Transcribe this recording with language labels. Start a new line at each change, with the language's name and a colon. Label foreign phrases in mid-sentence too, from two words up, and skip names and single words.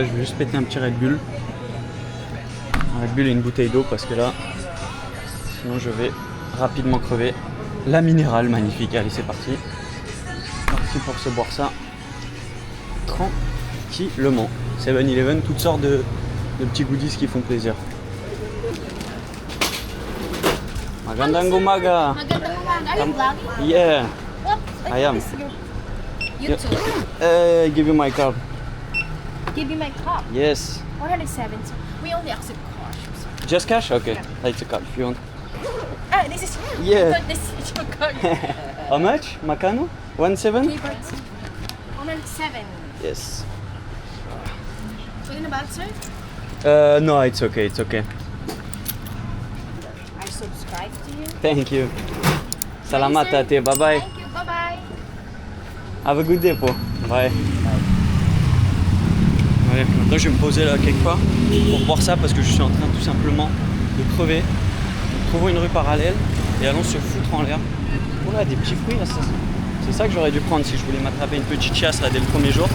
French: Je vais juste péter un petit Red Bull. Un Red Bull et une bouteille d'eau parce que là, sinon je vais rapidement crever. La minérale, magnifique. Allez, c'est parti. Parti pour se boire ça tranquillement. 7-Eleven, toutes sortes de petits goodies qui font plaisir.
Filipino: Magandang umaga. Magandang umaga.
English: Are you vlogging? Yeah. What? I am. YouTube. Give you my card. Give you my cup. Yes. 107. We only accept cash. Just cash? Okay. Yeah. It's a card if you want. Ah, this is Yeah. I thought this is your card. How much? Macano? 1.7? 107. Yes. Talking about, sir? No, it's okay. It's okay. I subscribe to you. Thank you. Salamat Thanks, sir. ate. Bye bye. Thank you. Bye bye. Have a good day, Po. Bye.
French: Ouais, maintenant je vais me poser là quelque part pour boire ça parce que je suis en train tout simplement de crever. Trouvons une rue parallèle et allons se foutre en l'air. Oh là, des petits fruits là, c'est ça que j'aurais dû prendre si je voulais m'attraper une petite chiasse là dès le premier jour.